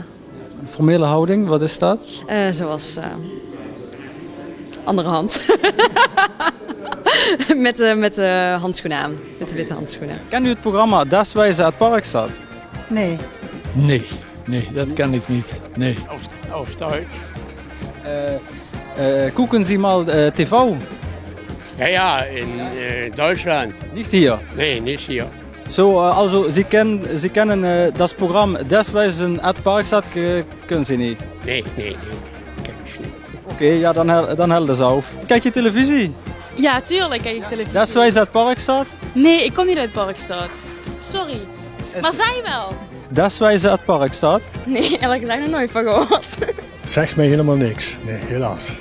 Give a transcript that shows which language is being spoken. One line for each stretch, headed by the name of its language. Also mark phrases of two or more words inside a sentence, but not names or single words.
Dutch: Formele houding, wat is dat? Zoals andere hand. met de handschoenen aan. Met de witte handschoenen. Kent u het programma Deswijze uit Parkstad? Nee. Nee, dat kan ik niet. Nee.
German: Auf Deutsch. Gucken Sie mal TV? Ja, in Deutschland. Nicht hier? Nee, nicht hier. So, also Sie kennen das Programm Deswijze uit Parkstad, können Sie nicht? Nee, kenn ich nicht.
Dutch: Oké, ja, dan helder ze auf. Kijk je televisie? Ja, tuurlijk kijk ik televisie. Deswijze uit Parkstad? Nee, ik kom niet uit Parkstad. Sorry. Maar zij wel? Deswijze uit Parkstad? Nee, eerlijk gezegd nog nooit van gehoord. Zegt mij helemaal niks. Nee, helaas.